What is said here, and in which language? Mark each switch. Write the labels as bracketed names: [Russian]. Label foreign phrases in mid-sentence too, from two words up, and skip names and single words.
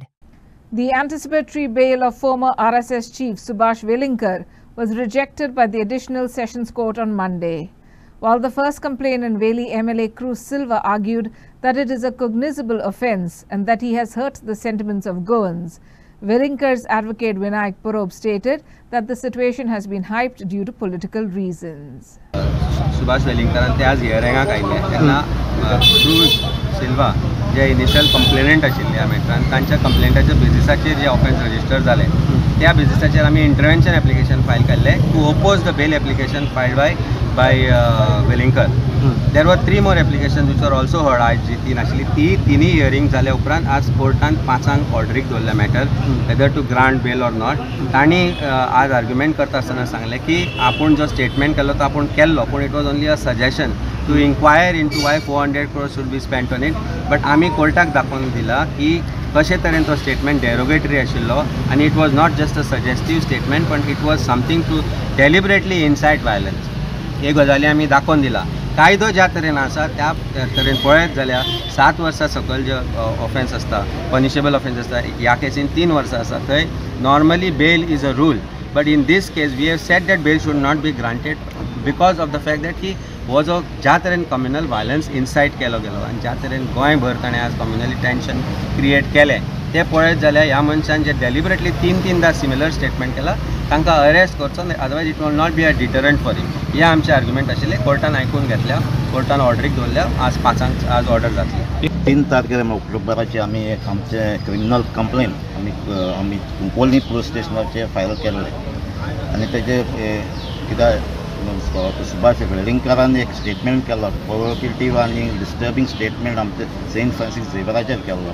[English] The anticipatory bail of former RSS chief Subhash Velinkar was rejected by the Additional Sessions Court on Monday. While the first complainant, Veli MLA Cruz Silva, argued that it is a cognizable offence and that he has hurt the sentiments of Goans, Velinkar's advocate Vinayak Porob stated that the situation has been hyped due to political reasons. [Konkani] सुभाष वेलिंगकरान ते आज हियरिंगाक आयिल्ले तेन्ना क्रूज सिल्वा जे [English] initial complainant [Konkani] आशिल्ले ह्या मॅटरान तांच्या कंप्लेंटाच्या बेजिसाचेर जे [English] offence register [Konkani] जाले त्या बेजिसाचेर आमी [English] intervention application [Konkani] फायल केल्ले [English] to oppose the bail application filed by Velinkar. there were 3 more application which are also heard. [Konkani] आज जी 3 आशिल्ली तिनूय हियरिंग जाल्या उपरांत आज कोर्टान 5 ऑर्डरीक दवरल्या [English] matter whether to grant bail or not. [Konkani] तांणी आज आर्ग्युमेंट करता आसतना सांगलें की आपूण जो स्टेटमेंट केल्लो तो आपूण केल्लो पूण [English] it was only a suggestion to inquire into why 400 crores should be spent on it. बट [Konkani] आमी कोर्टाक दाखोवन दिला की कशे तरेन तो स्टेटमेंट डेरोगेटरी आशिल्लो आनी [English] it was not just a suggestive statement पण it was something to deliberately incite violence. [Konkani] हे गजाली आमी दाखोवन दिला. कायदो ज्या तरेन आसा त्या तरेन पळयत जाल्यार 7 वर्सां सकयल जे ऑफेन्स आसता [English] punishable offence [Konkani] आसता ह्या केसीन 3 वर्सां आसा थंय नॉर्मली [English] bail is a rule. but in this case we have said that bail should not be granted because of the fact that he [Konkani] हो जो ज्या तरेन [English] communal violence [Konkani] इन्साइट केलो गेलो आनी ज्या तरेन गोंयभर ताणें आज [English] communally tension [Konkani] क्रिएट केलें तें पळयत जाल्यार ह्या मनशान जे डेलिबरेटली 3-3दा [English] similar statement [Konkani] केला तांकां अरेस्ट करचो [English] otherwise it will not be a deterrent for him. [Konkani] हे आमचे आर्ग्युमेंट आशिल्ले. कोर्टान आयकून घेतल्या. कोर्टान ऑर्डरीक दवरल्या. आज 5 आज ऑर्डर जातली. 3 तारखेर ऑक्टोबराची आमी एक आमचे [English] criminal complaint [Konkani] आमी कोलनी पुलीस स्टेशनाचेर फायल केल्ले आनी तेजे कित्याक सुभाष वेलिंकरान एक स्टेटमेंट केलो प्रोवोकेटिव्ह आनी [English] disturbing statement [Konkani] आमचे सेंट फ्रांसीस झेवियराचेर केल्लो.